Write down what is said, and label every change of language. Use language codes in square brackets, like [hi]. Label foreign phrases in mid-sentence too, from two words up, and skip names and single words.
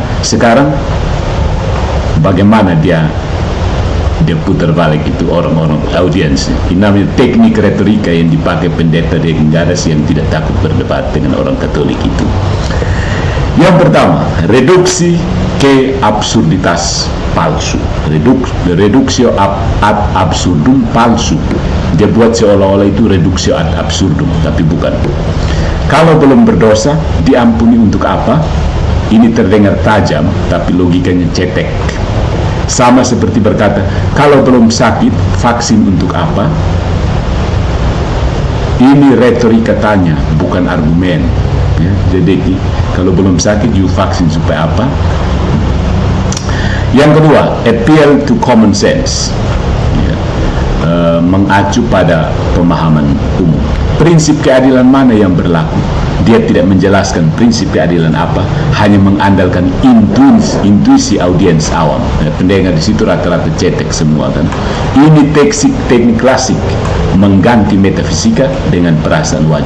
[id] Sekarang bagaimana dia putar balik itu orang-orang audiensnya. Ini namanya teknik retorika yang dipakai Pendeta Decky Gares yang tidak takut berdebat dengan orang Katolik itu. Yang pertama, reduksi ke absurditas palsu. [la] Reduksio ad absurdum [id] palsu. Dia buat seolah-olah itu [la] reduksio ad absurdum, [id] tapi bukan. Kalau belum berdosa, diampuni untuk apa? Ini terdengar tajam, tapi logikanya cetek. Sama seperti berkata, kalau belum sakit, vaksin untuk apa? Ini retorika tanya, bukan argumen. Ya, jadi kalau belum sakit, you vaksin supaya apa? Yang kedua, [en] appeal to common sense. [id] Ya, mengacu pada pemahaman umum. Prinsip keadilan mana yang berlaku? Dia tidak menjelaskan prinsip keadilan apa, hanya mengandalkan intuisi audiens awam. Pendengar di situ rata-rata cetek semua kan. Ini teknik klasik mengganti metafisika dengan perasaan wajar.